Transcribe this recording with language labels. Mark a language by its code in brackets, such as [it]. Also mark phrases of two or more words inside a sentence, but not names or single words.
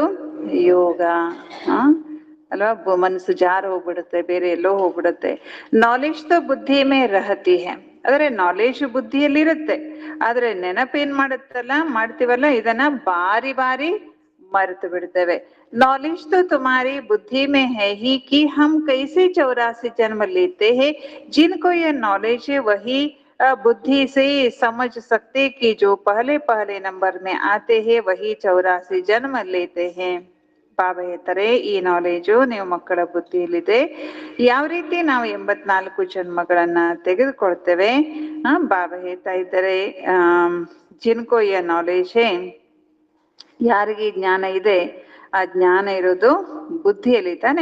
[kn] ಯೋಗ. ಅಲ್ವಾ? ಮನಸ್ಸು ಜಾರು ಹೋಗ್ಬಿಡುತ್ತೆ, ಬೇರೆ ಎಲ್ಲೋ ಹೋಗ್ಬಿಡುತ್ತೆ. [hi] नॉलेज तो बुद्धि में रहती है. [kn] ಆದ್ರೆ ನಾಲೆಜ್ ಬುದ್ಧಿಯಲ್ಲಿರುತ್ತೆ, ಆದ್ರೆ ನೆನಪೇನ್ ಮಾಡ್ತೀವಲ್ಲ, ಇದನ್ನ ಬಾರಿ ಬಾರಿ ಮರೆತು ಬಿಡ್ತೇವೆ. [hi] नॉलेज तो तुम्हारी बुद्धि में है ही कि हम कैसे 84 जन्म लेते हैं. जिनको ये नॉलेज है वही बुद्धि से समझ सकते कि जो पहले नंबर में आते हैं वही 84 जन्म लेते हैं. [kn] ಬಾಬಾ ಹೇಳ್ತಾರೆ, ಈ ನಾಲೆಜು ನೀವು ಮಕ್ಕಳ ಬುದ್ಧಿಯಲ್ಲಿದೆ. ಯಾವ ರೀತಿ ನಾವು 84 ಜನ್ಮಗಳನ್ನ ತೆಗೆದುಕೊಳ್ತೇವೆ. ಬಾಬಾ ಹೇಳ್ತಾ ಇದ್ದಾರೆ, [hi] जिनको ये नॉलेज है, [kn] ಯಾರಿಗೆ ಜ್ಞಾನ ಇದೆ, ಆ ಜ್ಞಾನ ಇರೋದು ಬುದ್ಧಿಯಲ್ಲಿ ತಾನೆ.